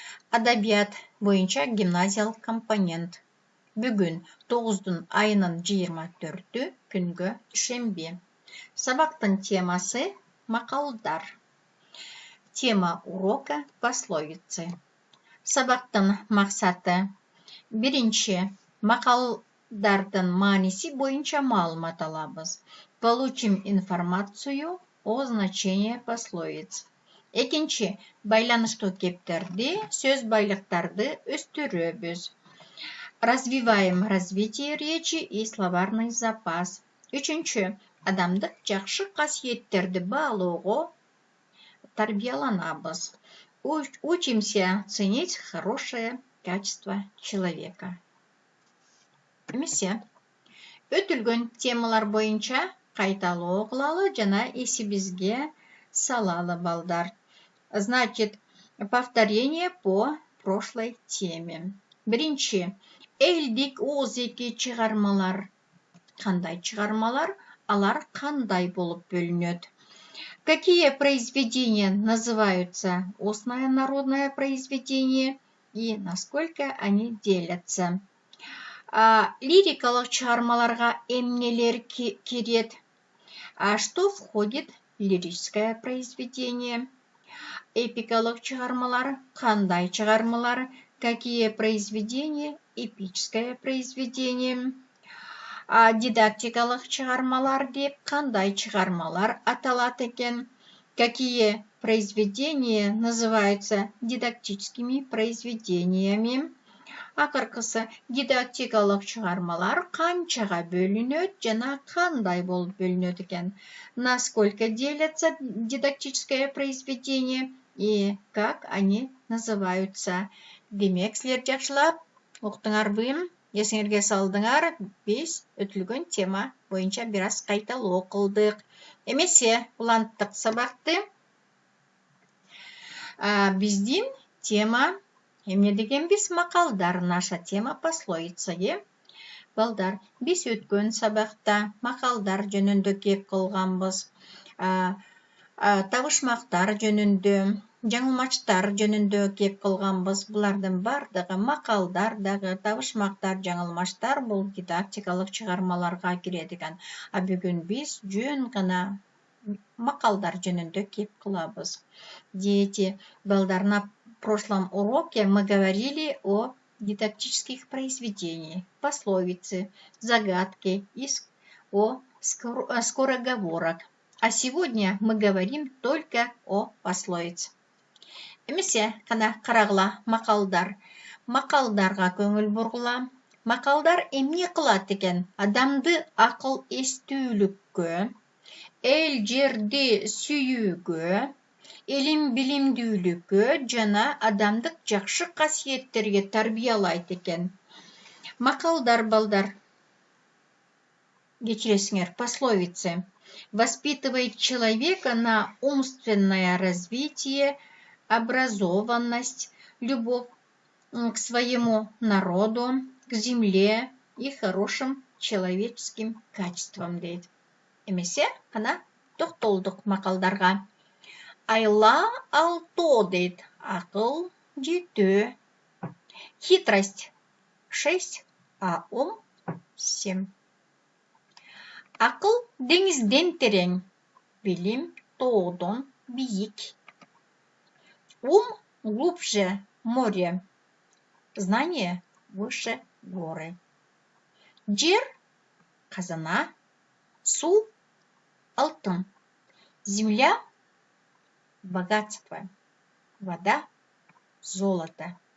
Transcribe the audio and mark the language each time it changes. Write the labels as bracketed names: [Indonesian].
[Kyrgyz] Адабият боюнча гимназиялык компонент. Бүгүн 9 айынын 24 күнгө дүйшөмбү. Сабактын темасы макалдар. [Russian] Тема урока пословицы. [Kyrgyz] Сабактын максаты: биринчи, макалдардын мааниси боюнча маалымат алабыз. [Russian] Получим информацию о значении пословиц. [Kyrgyz] Экинчи, байланыштуу кептерди, сөз байлыктарды өстүрөбүз. [Russian] Развиваем развитие речи и словарный запас. [Kyrgyz] Үчүнчү, адамдык жакшы касиеттерди баалоого тарбияланабыз. [Russian] Учимся ценить хорошее качество человека. [Kyrgyz] Эмесе, өтүлгөн темалар боюнча кайталоо кылалы жана эсибизге салалы балдар. [Russian] Значит, повторение по прошлой теме. [Kyrgyz] Биринчи, элдик оозеки чыгармалар. Кандай чыгармалар? Алар кандай болуп бөлүнөт? [Russian] Какие произведения называются устное народное произведение и насколько они делятся? [Kyrgyz] Лирикалык чыгармаларга эмнелер кирет? [Russian] Что входит в лирическое произведение? [Kyrgyz] Эпикалык чыгармалар, кандай чыгармалар? [Russian] Какие произведения? Эпическое произведение. [Kyrgyz] Дидактикалык чыгармалар деп кандай чыгармалар аталат экен? [Russian] Какие произведения называются дидактическими произведениями? [Kyrgyz] Акыркысы, дидактикалык чыгармалар канчага бөлүнөт жана кандай болуп бөлүнөт экен? [Russian] Насколько делятся дидактическое произведение и как они называются? [Kyrgyz] Демек, силер жакшылап уктуңарбы? Эсиңерге салдыңар, биз өтүлгөн тема боюнча бир аз кайталоо кылдык. Эмесе, уланттык сабакты. Биздин тема эмне дегенбиз? Макалдар. [Russian] Наша тема пословица, балдар. [Kyrgyz] Биз өткөн сабакта макалдар жөнүндө кеп кылганбыз. Табышмактар жөнүндө, жаңылмачтар жөнүндө кеп кылганбыз. Булардын бардыгы макалдар дагы, табышмактар, жаңылмачтар бул дидактикалык чыгармаларга кирет экен. Бүгүн биз жөн гана макалдар жөнүндө кеп кылабыз. [Russian] Дети, балдар, на прошлом уроке мы говорили о дидактических произведениях, пословицы, загадки и о скороговорок. А сегодня мы говорим только о пословице. [Kyrgyz] Эмесе, кана карагыла макалдар. Макалдарга көңүл бургула. Макалдар эмне кылат экен? Адамды акыл эстүүлүккө, эл жерди сүйүүгө, илим билимдүүлүккө жана адамдык жакшы касиеттерге тарбиялайт экен. Макалдар, балдар, кечиресиңер, [Russian] пословицы воспитывает человека на умственное развитие, образованность, любовь к своему народу, к земле и хорошим человеческим качествам, дейт. [Kyrgyz] Эмесе, кана токтолдук макалдарга. Айла алто, дейт, акыл 7, [Russian] хитрость 6, а ум 7. [Kyrgyz] Акыл деңизден терең, билим тоодон бийик. [Russian] Ум глубже море, знание выше горы. [Kyrgyz] Жер казана, су алтын, [Russian] земля богатство, вода золото.